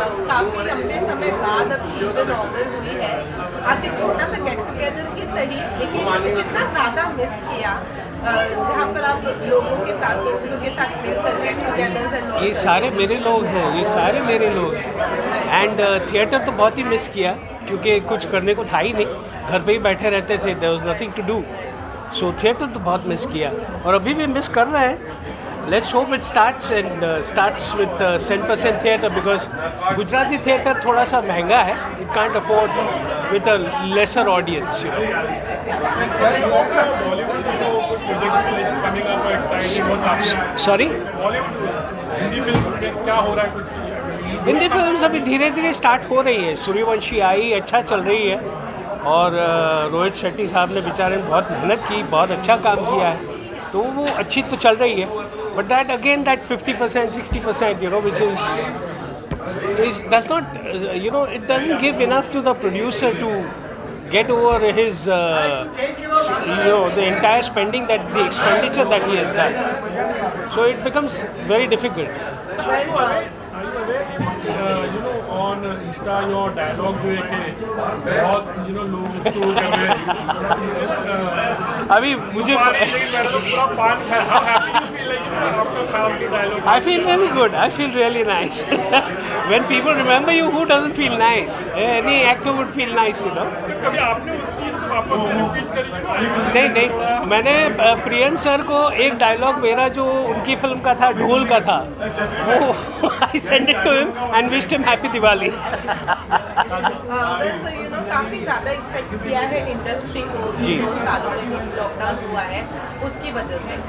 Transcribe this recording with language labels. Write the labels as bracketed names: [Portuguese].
[Hindi] काफ़ी लंबे समय बाद अब चीज़ें नॉर्मल हुई है। आज एक छोटा सा गेट टुगेदर ही सही, लेकिन हमने कितना ज़्यादा मिस किया जहाँ पर आप लोगों के साथ, दोस्तों के साथ मिलकर गेट टुगेदर्स एंड ये सारे मेरे लोग हैं, ये सारे मेरे लोग हैं। एंड थिएटर तो बहुत ही मिस किया, क्योंकि कुछ करने को था ही नहीं, घर पे ही बैठे रहते थे, [English] There was nothing to do. [Hindi] So theatre तो बहुत मिस किया, और अभी भी मिस कर रहे हैं। [English] Let's hope it starts with 10% theatre, because Gujarati theatre [Hindi] थोड़ा सा महंगा है, [English] it can't afford with a lesser audience, you know. [Hindi] Bollywood से कुछ प्रोजेक्ट्स कमिंग अप एक्साइटिंग बहुत आपके? [English] Sorry? [Hindi] बॉलीवुड हिंदी फिल्म में क्या हो रहा है कुछ? हिंदी फिल्म अभी धीरे धीरे स्टार्ट हो रही है। सूर्यवंशी आई, अच्छा चल रही है, और रोहित शेट्टी साहब ने बेचारे ने बहुत मेहनत की, बहुत अच्छा काम किया है, तो वो अच्छी तो चल रही है। [English] But that again that 50% 60%, you know, which is does not, you know, it doesn't give enough to the producer to get over his you know, the entire spending, that the expenditure that he has done. So it becomes very difficult. You know, on Insta your dialogue [Hindi] जो है कि बहुत लोग store कर रहे हैं। अभी मुझे [English] I feel really good. I feel really nice. When people remember you, who doesn't feel nice? Any actor would feel nice, you know. [Hindi] कभी आपने उस चीज़ को वापस रिपीट करी? नहीं, मैंने प्रियन सर को एक डायलॉग मेरा जो उनकी फिल्म का था, ढोल का था, वो [English] I send it to him and wished him happy Diwali. [Hindi] काफ़ी ज़्यादा इफेक्ट किया है इंडस्ट्री को 2 सालों में, जब लॉकडाउन हुआ है उसकी वजह से।